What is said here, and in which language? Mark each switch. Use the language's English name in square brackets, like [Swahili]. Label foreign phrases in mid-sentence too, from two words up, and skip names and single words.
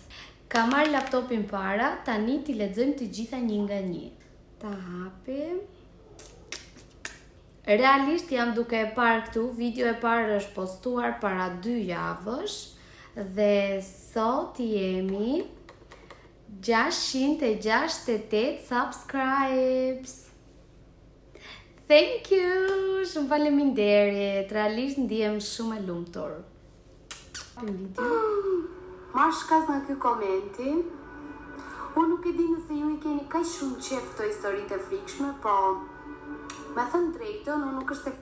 [Albanian] Kam marrë laptopin para, tani t'i lexojmë të gjitha një nga një. Ta hapim. Realisht jam duke e parë këtu, video e parë është postuar para 2 javësh. Dhe sot jemi 668 subscribes. [English] Thank you! [Albanian] Shumë faleminderit. Realisht ndihem shumë e lumtur. Ma shkas nga ky komenti. Unë nuk e di nëse ju I keni kaq shumë qef këto historitë e frikshme, po me thënë drejtën, unë nuk është